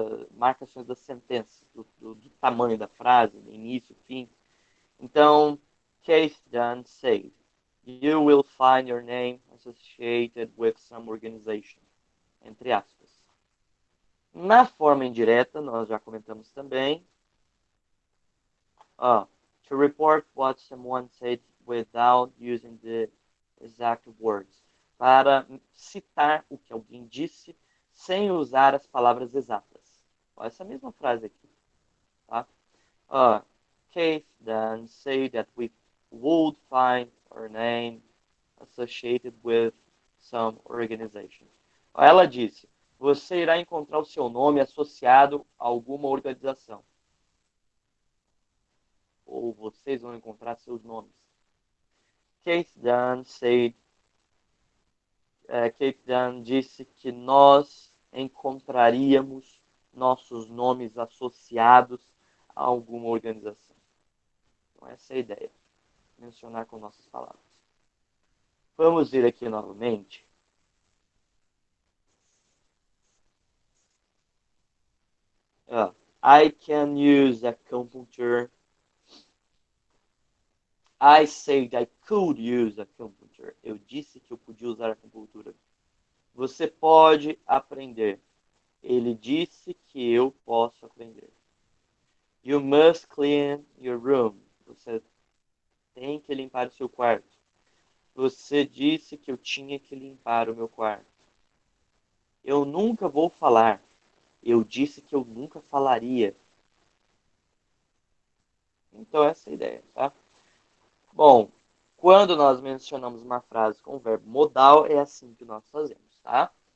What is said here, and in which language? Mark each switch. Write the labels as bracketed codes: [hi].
[pt] Marcações da sentença, do tamanho da frase, início, fim. [en] Então, Keith Dunn said, you will find your name associated with some organization, [pt] entre aspas. Na forma indireta, nós já comentamos também, [en] to report what someone said without using the exact words, [pt] para citar o que alguém disse sem usar as palavras exatas. Essa mesma frase aqui. Tá? [en] Keith then said that we would find our name associated with some organization. [pt] Ela disse, você irá encontrar o seu nome associado a alguma organização. Ou vocês vão encontrar seus nomes. Keith Dunn disse que nós encontraríamos nossos nomes associados a alguma organização. Então, essa é a ideia. Mencionar com nossas palavras. Vamos ver aqui novamente. [en] I can use a computer. I said I could use a computer. [pt] Eu disse que eu podia usar a computadora. Você pode aprender. Ele disse que eu posso aprender. [en] You must clean your room. [pt] Você tem que limpar o seu quarto. Você disse que eu tinha que limpar o meu quarto. Eu nunca vou falar. Eu disse que eu nunca falaria. Então, essa é a ideia, tá? Bom, quando nós mencionamos uma frase com o verbo modal, é assim que nós fazemos, tá?